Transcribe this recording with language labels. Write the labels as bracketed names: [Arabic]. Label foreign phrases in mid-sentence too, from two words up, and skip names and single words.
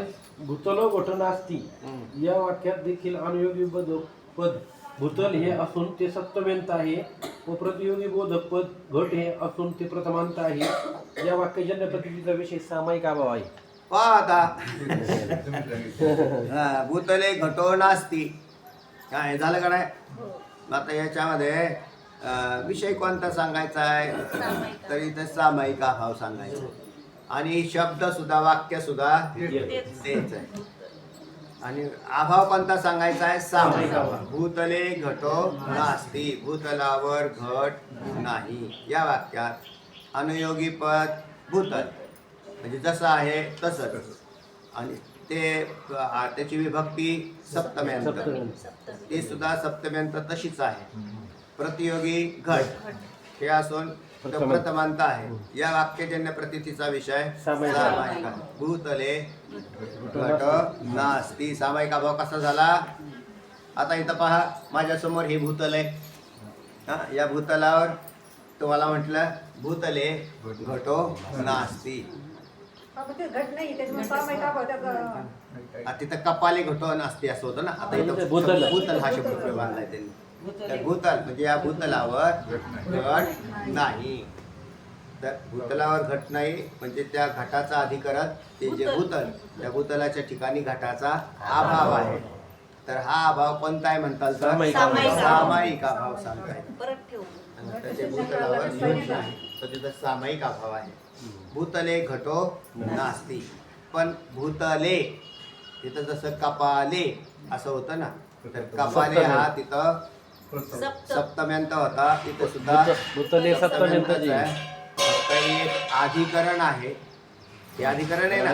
[Marathi] तसेच [Sanskrit] भूतलो घट नास्ती [Marathi] या वाक्यात देखील अनुयोगी बोधक पद भूतल हे असून ते सप्तम्यंत आहे व प्रतियोगी बोधक पद घट हे असून ते प्रथमांत आहे. या वाक्यजन्य प्रतीचा विषय सामायिक अभाव आहे. पहा आता हा, [Sanskrit] भूतले घटो नास्ती [Marathi] काय झालं का नाही? आता याच्यामध्ये विषय कोणता सांगायचा आहे? तर इथं सामायिक अभाव सांगायचा आणि शब्द सुद्धा वाक्य सुद्धा तेच आहे. आणि अभाव कोणता सांगायचा आहे? सामायिक अभाव. [Sanskrit] भूतले घटो नास्ती, [Marathi] भूतलावर घट नाही. या वाक्यात अनुयोगी पद भूतल म्हणजे जसं आहे तसंच, आणि त्याची विभक्ती सप्तम्यंत, ती सुद्धा सप्तम्यंत तशीच आहे. प्रतियोगी घट हे असून तो प्रथमांत आहे. या वाक्यजन्य प्रतीतीचा विषय सामायिक आहे. [Sanskrit] भूतले घट नास्ती. [Marathi] सामायिक अभाव कसा झाला? आता इथं पहा, माझ्यासमोर हे भूतल आहे. हा, या भूतलावर तुम्हाला म्हटलं [Sanskrit] भूतले घटो नास्ती. [Marathi] तिथं [Sanskrit] कपाले घटो नास्ती [Marathi] असं होतं ना. आता इथं भूतल हा शब्द प्रयोग आणलाय त्यांनी. तर भूतल म्हणजे या भूतलावर घट नाही. तर भूतलावर घट नाही म्हणजे त्या घटाचा अधिकरण ते जे भूतल, त्या भूतलाच्या ठिकाणी घटाचा अभाव आहे. तर हा अभाव कोणता आहे म्हणतात? सामायिक अभाव सांगताय. परत ठेवू. त्याचे भूतलावर घट नाही तर तिथं सामायिक अभाव आहे. [Sanskrit] भूतले घटो नास्ती. [Marathi] पण भूतले तिथं जसं कपाले असं होतं ना, तर कपाले हा तिथं सप्तम्यंत होता. तिथं सुद्धा भूतले सप्तम्यंतच आहे. फक्त एक अधिकरण आहे. हे अधिकरण आहे ना,